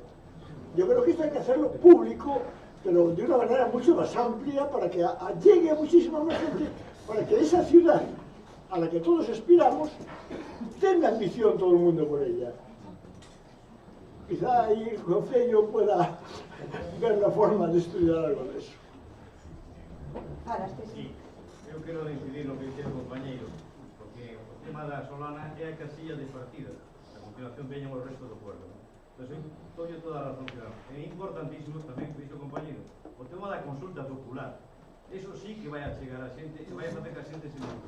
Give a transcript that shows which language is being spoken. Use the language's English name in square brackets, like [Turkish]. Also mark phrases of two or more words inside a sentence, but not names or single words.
[Spanish] Yo creo que esto hay que hacerlo público, pero de una manera mucho más amplia para que llegue a muchísima más gente, para que esa ciudad a la que todos aspiramos tenga ambición todo el mundo por ella. Quizá aí el Concello pueda ver la forma de estudiar algo de eso. Sí, [Galician] eu quero incidir no que dice o compañeiro, porque o tema da Solana é a casilla de partida, a continuación veñan o resto do pueblo. Entón, eu toda a razón que dá. É importantísimo tamén, que dice o compañeiro, o tema da consulta popular. Eso sí que vai a chegar a xente, e vai a facer que a xente se motive.